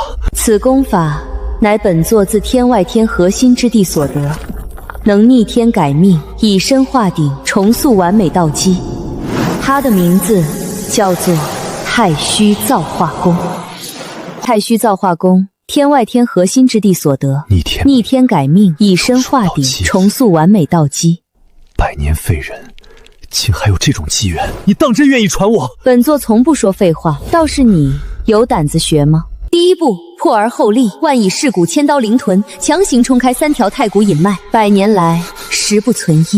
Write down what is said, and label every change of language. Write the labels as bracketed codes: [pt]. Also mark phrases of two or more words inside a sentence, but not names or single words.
[zh] 此功法乃本座自天外天核心之地所得，能逆天改命，以身化鼎，重塑完美道基。它的名字叫做太虛造化功。太虚造化功，天外天核心之地所得，逆天改命，以身化鼎，重塑完美道基。 100 年廢人，竟還有這種機緣？你當真願意傳我？本座從不說廢話，倒是你有膽子學嗎？第一步，破而後立，萬以噬骨，千刀靈臀，強行衝開3條太古隱脈，100年來實不存一。